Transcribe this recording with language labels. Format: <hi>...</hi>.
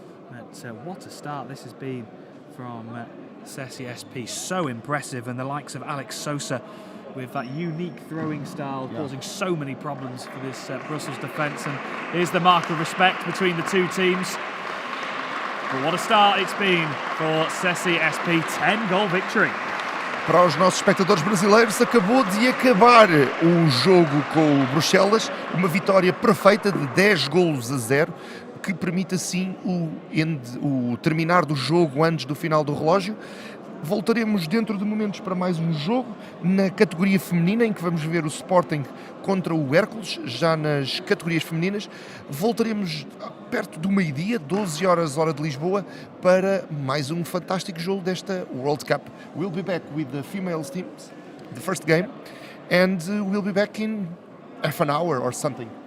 <en>But what a start this has been from SESI SP. So impressive. And the likes of Alex Sosa with that unique throwing style, causing so many problems for this Brussels defence. And here's the mark of respect between the two teams. But what a start it's been for SESI SP. 10-goal victory.</en> <pt>Para os nossos espectadores brasileiros, acabou de acabar o jogo com o Bruxelles, uma vitória perfeita de 10-0, que permite assim o terminar do jogo antes do final do relógio. Voltaremos dentro de momentos para mais um jogo na categoria feminina, em que vamos ver o Sporting contra o Hércules, já nas categorias femininas. Voltaremos perto do meio-dia, 12 horas, hora de Lisboa, para mais um fantástico jogo desta World Cup.</pt> <en>We'll be back with the females teams, the first game, and we'll be back in half an hour or something.</en>